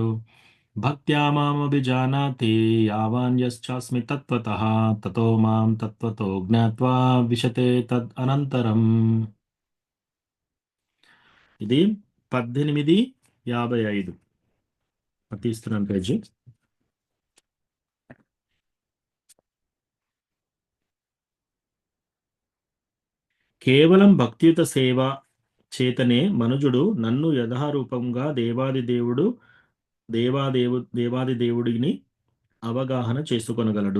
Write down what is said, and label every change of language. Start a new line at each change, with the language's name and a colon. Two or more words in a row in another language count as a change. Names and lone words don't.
Sanskrit: భక్త్యా మామభిజానాతి యావాన్యశ్చాస్మి తత్వతః తతో మాం తత్వతో జ్ఞాత్వా విశతే తద్ అనంతరం.
Telugu: ఇది 18:55. తీస్తున్నాను పేజీ. కేవలం భక్తియుత సేవ చేతనే మనుజుడు నన్ను యథారూపంగా దేవాది దేవుడిని అవగాహన చేసుకొనగలడు.